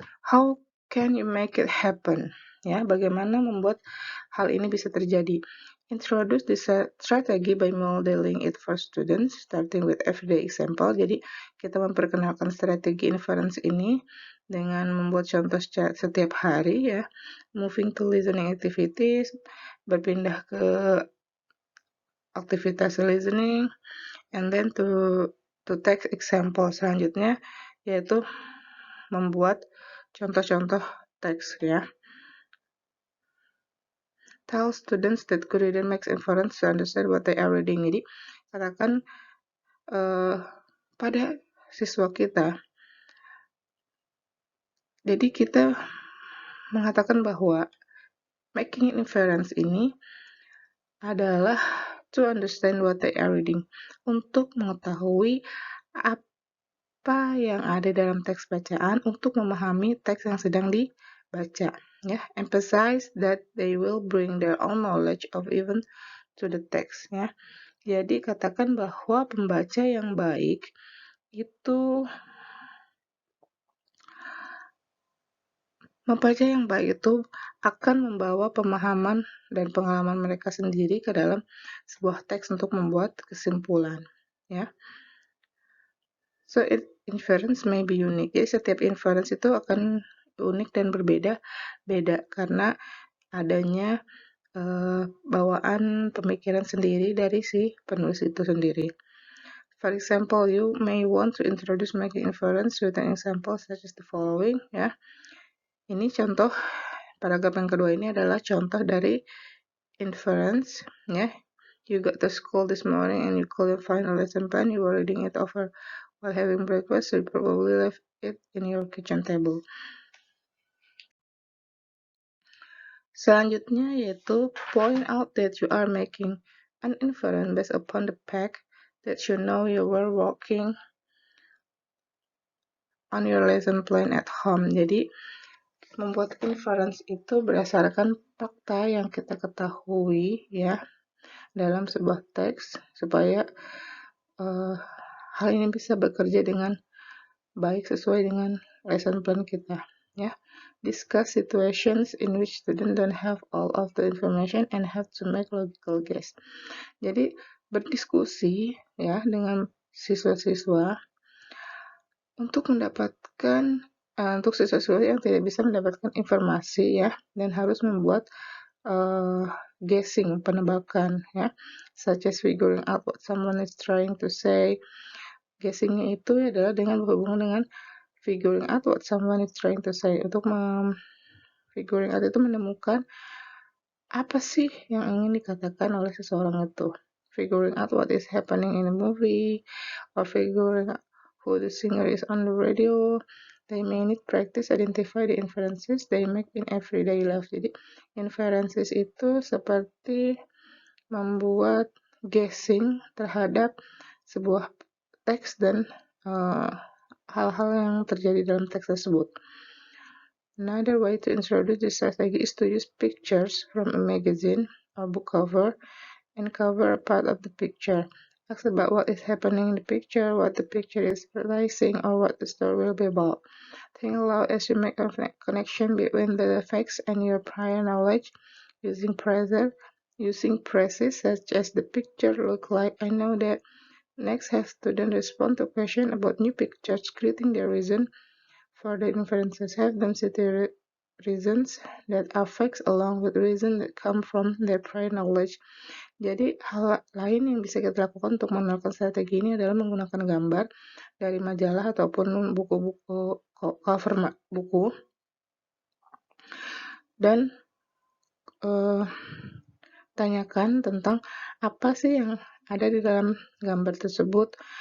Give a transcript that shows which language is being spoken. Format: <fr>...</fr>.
<en>How can you make it happen?</en> <id>Ya, bagaimana membuat hal ini bisa terjadi?</id> <en>Introduce this strategy by modeling it for students, starting with everyday example.</en> <id>Jadi, kita memperkenalkan strategi inference ini dengan membuat contoh setiap hari, ya.</id> <en>Moving to listening activities,</en> <id>berpindah ke aktivitas listening,</id> <en>and then to text example</en> <id>selanjutnya, yaitu membuat contoh-contoh teks, ya.</id> <en>Tell students that good reading makes inference to understand what they are reading.</en> <id>Jadi katakan pada siswa kita, jadi kita mengatakan bahwa making inference ini adalah</id> <en>to understand what they are reading,</en> <id>untuk mengetahui apa yang ada dalam teks bacaan untuk memahami teks yang sedang dibaca.</id> <en>Ya, emphasize that they will bring their own knowledge of even to the text.</en> <id>Ya, jadi katakan bahwa pembaca yang baik itu akan membawa pemahaman dan pengalaman mereka sendiri ke dalam sebuah teks untuk membuat kesimpulan.</id> <en>Ya, so inference may be unique.</en> <id>Jadi setiap inference itu akan unik dan berbeda karena adanya bawaan pemikiran sendiri dari si penulis itu sendiri.</id> <en>For example, you may want to introduce making inference with an example such as the following.</en> <id>Ya, ini contoh paragraf yang kedua ini adalah contoh dari inference.</id> <en>Ya, you got to school this morning and you couldn't find a lesson plan. You were reading it over while having breakfast, so you probably left it in your kitchen table.</en> <id>Selanjutnya yaitu</id> <en>point out that you are making an inference based upon the fact that you know you were working on your lesson plan at home.</en> <id>Jadi membuat inference itu berdasarkan fakta yang kita ketahui ya dalam sebuah teks supaya hal ini bisa bekerja dengan baik sesuai dengan lesson plan kita ya.</id> <en>Discuss situations in which students don't have all of the information and have to make logical guess.</en> <id>Jadi berdiskusi ya dengan siswa-siswa untuk mendapatkan untuk siswa-siswa yang tidak bisa mendapatkan informasi ya dan harus membuat guessing, penebakan ya,</id> <en>such as figuring out what someone is trying to say.</en> <id>Guessingnya itu adalah dengan berhubungan dengan</id> <en>figuring out what someone is trying to say.</en> <id>Untuk figuring out itu menemukan apa sih yang ingin dikatakan oleh seseorang itu.</id> <en>Figuring out what is happening in a movie, or figuring out who the singer is on the radio. They may need practice identify the inferences they make in everyday life. Jadi inferences itu seperti membuat guessing terhadap sebuah teks dan hal-hal yang terjadi dalam teks tersebut. Another way to introduce this strategy is to use pictures from a magazine or book cover and cover a part of the picture. Ask about what is happening in the picture, what the picture is realizing, or what the story will be about. Think aloud as you make a connection between the facts and your prior knowledge using phrases such as the picture look like, I know that. Next, have students respond to questions about new pictures, creating their reason for the inferences. Have them cite reasons that are facts along with reasons that come from their prior knowledge.</en> <id>Jadi hal lain yang bisa kita lakukan untuk menerapkan strategi ini adalah menggunakan gambar dari majalah ataupun buku-buku cover buku dan tanyakan tentang apa sih yang ada di dalam gambar tersebut.</id>